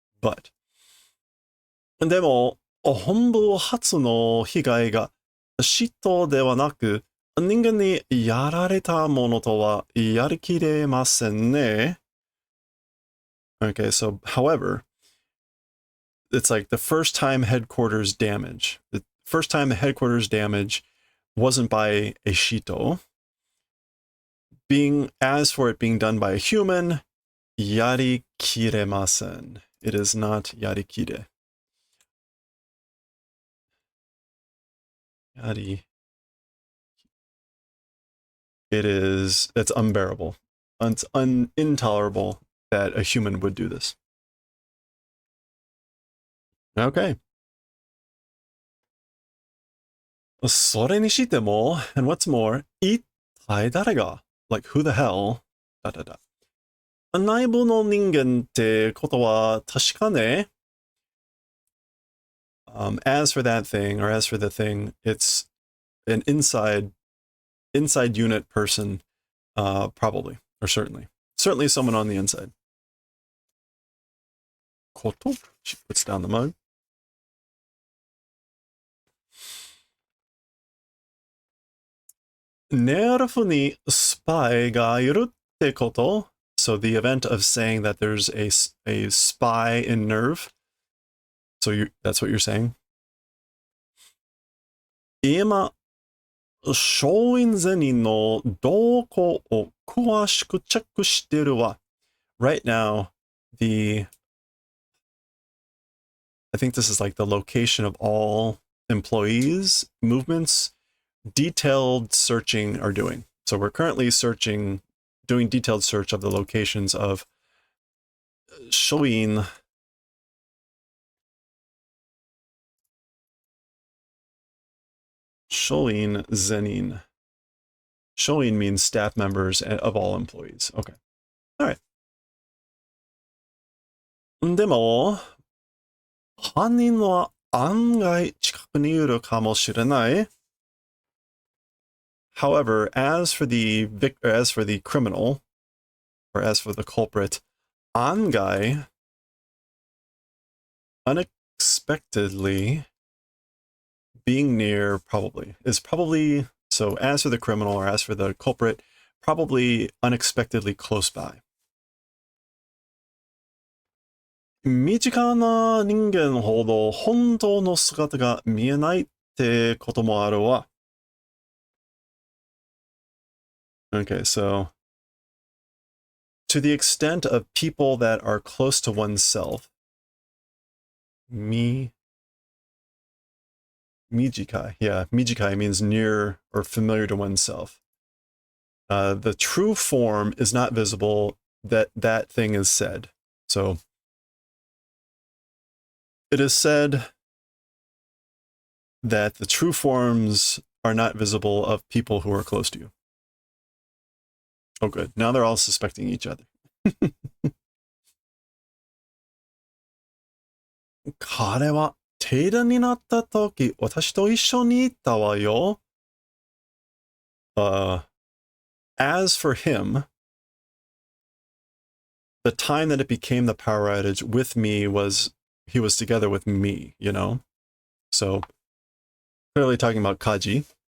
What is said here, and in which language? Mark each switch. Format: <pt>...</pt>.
<ja>But でも本部初の被害が嫉妬ではなく人間にやられたものとはやりきれませんね。</ja> <en>Okay, so however, it's like the first time headquarters damage. The first time the headquarters damage wasn't by a shito. As for it being done by a human, yarikiremasen. It is not yarikire. It's unbearable. It's intolerable that a human would do this. Okay.</en> <ja>それにしても,</ja> <en>and what's more,</en> <ja>一体誰が</ja> <en>like who the hell,</en> <ja>内部の人間ってことは確かね.</ja> <en>As for that thing, or as for the thing, it's an inside unit person, probably, or certainly someone on the inside. こと?She puts down the mug.</en> <ja>Nerveにスパイがいるってこと?</ja> <en>So the event of saying that there's a spy in Nerve. So that's what you're saying?</en> <ja>今、松陰ゼニの動向を詳しくチェックしてるわ.</ja> <en>Right now, I think this is like the location of all employees, movements, detailed searching are doing. So we're currently doing detailed search of the locations of Shoin Zenin. Shoin means staff members of all employees. Okay. All right.</en> <ja>でも、犯人は案外近くにいるかもしれない。</ja> <en>However, as for the criminal, or as for the culprit, Angai, unexpectedly being near is probably, so as for the criminal or as for the culprit, probably unexpectedly close by.</en> <ja>身近な人間ほど本当の姿が見えないってこともあるわ。</ja> <en>Okay, so to the extent of people that are close to oneself, mijikai, yeah, mijikai means near or familiar to oneself. The true form is not visible, that thing is said. So it is said that the true forms are not visible of people who are close to you. Oh, good. Now they're all suspecting each other.</en> <ja>彼は停電になった時、私と一緒にいたわよ。</ja> <en>As for him, the time that it became the power outage with me he was together with me, you know? So, clearly talking about Kaji.</en>